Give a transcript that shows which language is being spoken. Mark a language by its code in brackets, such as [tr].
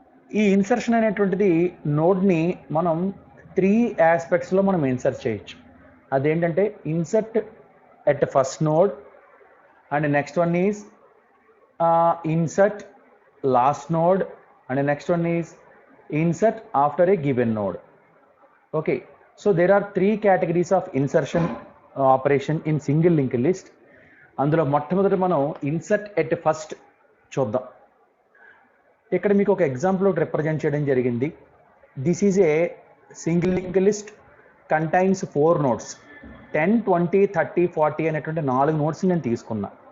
[te] ఈ ఇన్సర్షన్ అనేటువంటిది నోడ్ని మనం 3 ఆస్పెక్ట్స్లో మనం ఇన్సర్ట్ చేయొచ్చు. [en] అదేంటంటే insert at first node, and next one is insert last node, and the next one is insert after a given node. Okay, so there are 3 categories of insertion operation in single linked list. [te] అందులో మొట్టమొదటి మనం insert at first చూద్దాం. ఇక్కడ మీకు ఒక example represent చేయడం జరిగింది. [en] this is a single link list, contains 4 nodes, [te] 10, 20, 30, 40 అనేటువంటి 4 నోడ్స్ నేను తీసుకున్నా.